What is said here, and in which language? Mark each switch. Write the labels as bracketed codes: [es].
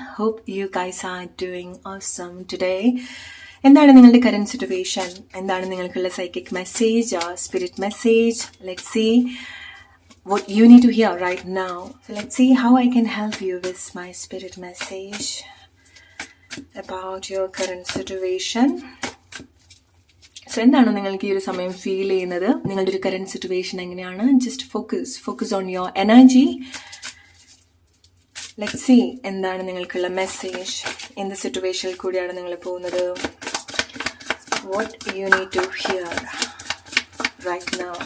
[en] Hope you guys are doing awesome today. [ml] എന്താണ് നിങ്ങളുടെ current situation? എന്താണ് നിങ്ങൾക്കുള്ള psychic message [en] or spirit message? Let's see what you need to hear right now. So let's see how I can help you with my spirit message about your current situation. [ml] So എന്താണ് നിങ്ങൾക്ക് ഈ ഒരു സമയം feel ചെയ്യുന്നത്? നിങ്ങളുടെ ഒരു current situation എങ്ങനെയാണ്? [en] Just focus on your energy. Let's see [ml] എന്താണ് നിങ്ങൾക്കുള്ള മെസ്സേജ്. എന്ത് സിറ്റുവേഷനിൽ കൂടിയാണ് നിങ്ങൾ പോകുന്നത്? [en] What you need to hear right now?